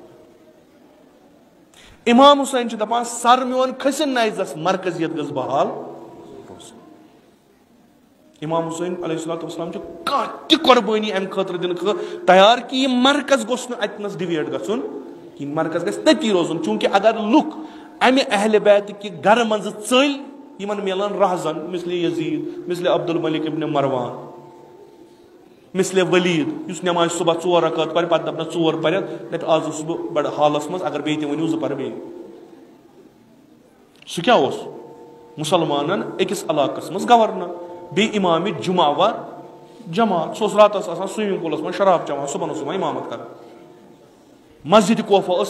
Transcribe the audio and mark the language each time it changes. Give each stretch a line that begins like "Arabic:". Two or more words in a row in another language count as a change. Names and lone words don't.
Kashmiri: امام حسین چھُ دپان سر میون کھٔسِن نَیزس مرکزیت گٔژھ بحال امام حسین
Arabic: علیہ الصلوۃ والسلام
Kashmiri: چھُ کانٛہہ تہِ قۄربٲنی امہِ خٲطرٕ دِنہٕ خٲطرٕ تیار کہِ یہِ مرکز گوٚژھ نہٕ اتنس ڈِویٹ گژھُن کِہیٖنۍ مرکز گژھِ تٔتی روزُن چوٗنٛکہِ اگر لُکھ امہِ اہل بیتٕکہِ گرٕ منٛزٕ ژٔلۍ یِمن مِلن رہزن مثلِ یزیٖد مثلِ عبدالملک ابن مروان مثلِ ولید یُس نٮ۪مازِ صبح 4 رکعت پرِ پتہٕ دپنس 4 پرٮ۪تھ دپہِ آز اوسُس بہٕ بڑٕ حالس منٛز اگر بیٚیہِ تہِ ؤنِو 2 پرٕ بیٚیہِ سُہ کیاہ اوس مُسلمانن أکِس علاقس منٛز گورنر بیٚیہِ امامِ جمعہ وار جماعت سُہ اوس راتس آسان سوِمنگ پوٗلس منٛز شراب چٮ۪وان صبحن اوس یِوان امامت کران مسجدِ کوفہ ٲس